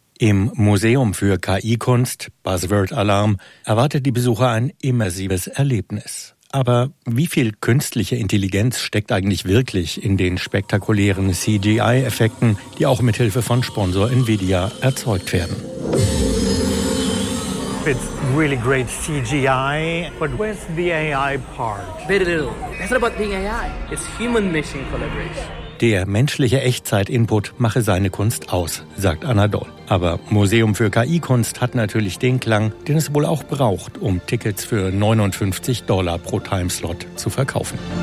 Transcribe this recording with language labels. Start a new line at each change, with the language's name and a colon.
German: Im Museum für KI-Kunst, Buzzword-Alarm, erwartet die Besucher ein immersives Erlebnis. Aber wie viel künstliche Intelligenz steckt eigentlich wirklich in den spektakulären CGI-Effekten, die auch mithilfe von Sponsor Nvidia erzeugt werden?
English: It's really great CGI, but where's the AI part? Very little. It's not about being AI. It's human-machine collaboration.
German: Der menschliche Echtzeit-Input mache seine Kunst aus, sagt Anadol. Aber Museum für KI-Kunst hat natürlich den Klang, den es wohl auch braucht, um Tickets für $59 pro Timeslot zu verkaufen.